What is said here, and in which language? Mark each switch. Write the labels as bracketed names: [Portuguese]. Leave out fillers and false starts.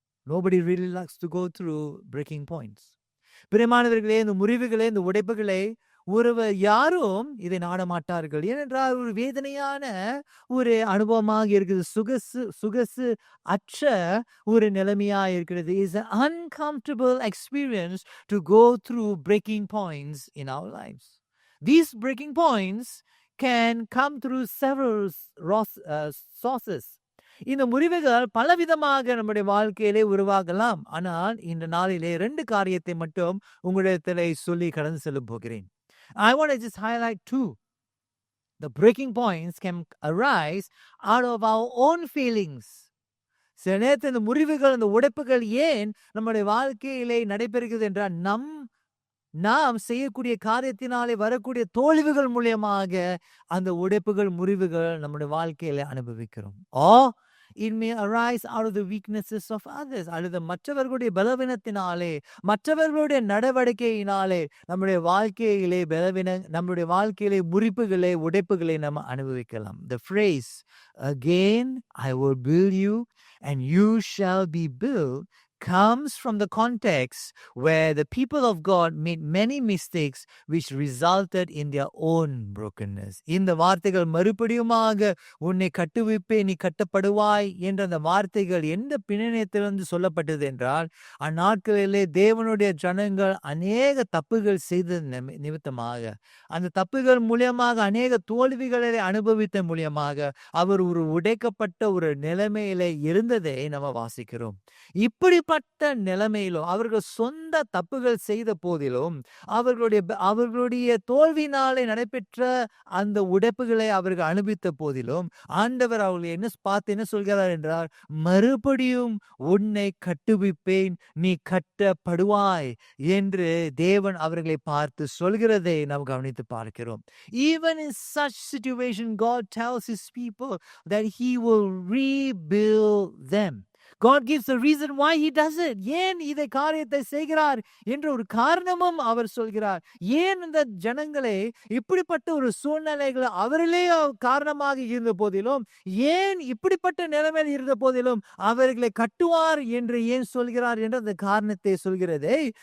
[English] Nobody really likes to go through breaking points. [Tamil] பிரியமானவர்களே, இந்த முறிவுகளை, இந்த உடைப்புகளை ஒருவர் யாரும் இதை நாடமாட்டார்கள். ஏனென்றால் ஒரு வேதனையான ஒரு அனுபவமாக இருக்குது. சுகசு அற்ற ஒரு நிலைமையாக இருக்கிறது. [English] It is an uncomfortable experience to go through breaking points in our lives. These breaking points can come through several sources. [Tamil] இந்த முறிவுகள் பலவிதமாக நம்முடைய வாழ்க்கையிலே உருவாகலாம். ஆனால் இந்த நாளிலே 2 காரியத்தை மட்டும் உங்களிடத்திலே சொல்லி கடந்து செல்ல போகிறேன். [English] I want to just highlight 2. The breaking points can arise out of our own feelings. [Tamil] சில நேரத்தில் இந்த முறிவுகள், இந்த உடைப்புகள் ஏன் நம்முடைய வாழ்க்கையிலே நடைபெறுகிறது என்றால், நாம் செய்யக்கூடிய காரியத்தினாலே வரக்கூடிய தோல்விகள் மூலியமாக அந்த உடைப்புகள், முறிவுகள் நம்முடைய வாழ்க்கையிலே அனுபவிக்கிறோம். [English] It may arise out of the weaknesses of others. [Tamil] அல்லது மற்றவர்களுடைய பலவீனத்தினாலே, மற்றவர்களுடைய நடவடிக்கையினாலே நம்முடைய வாழ்க்கையிலே நம்முடைய வாழ்க்கையிலே முறிப்புகளை, உடைப்புகளை நம்ம அனுபவிக்கலாம். [English] The phrase, again I will build you and you shall be built, comes from the context where the people of God made many mistakes which resulted in their own brokenness. [Tamil] இந்த வார்த்தைகள் மறுபடியுமாக உன்னை கட்டுவிப்பே, நீ கட்டப்படுவாய் என்ற அந்த வார்த்தைகள் எந்த பின்னணியத்திலிருந்து சொல்லப்பட்டது என்றால், அந்நாட்களிலே தேவனுடைய ஜனங்கள் அநேக தப்புகள் செய்த நிமித்தமாக, அந்த தப்புகள் மூலியமாக அநேக தோல்விகளை அனுபவித்த மூலியமாக அவர் ஒரு உடைக்கப்பட்ட ஒரு நிலைமையிலே இருந்ததை நம்ம வாசிக்கிறோம். இப்படிப்பட்ட நிலைமையிலும் அவர்கள் சொந்த தப்புகள் செய்த போதிலும், அவர்களுடைய தோல்வினாலே நடைபெற்ற அந்த உடைப்புகளை அவர்கள் அனுபவித்த போதிலும், ஆண்டவர் அவர்களை என்ன சொல்கிறார் என்றால், மறுபடியும் உன்னை கட்டுவிப்பேன், நீ கட்டப்படுவாய் என்று தேவன் அவர்களை பார்த்து சொல்கிறதை நாம் கவனித்து பார்க்கிறோம். [English] Even in such situation, God tells his people that he will rebuild them. God gives a reason why he does it. [Tamil] ஏன் இதை காரியத்தை செய்கிறார் என்ற ஒரு காரணமும் அவர் சொல்கிறார். ஏன் இந்த ஜனங்களே இப்படிப்பட்ட ஒரு சூழ்நிலைகள் அவர்களே காரணமாக இருந்த போதிலும், ஏன் இப்படிப்பட்ட நிலைமையில் இருந்த போதிலும் அவர்களை கட்டுவார் என்று ஏன் சொல்கிறார் என்ற அந்த காரணத்தை சொல்கிறது.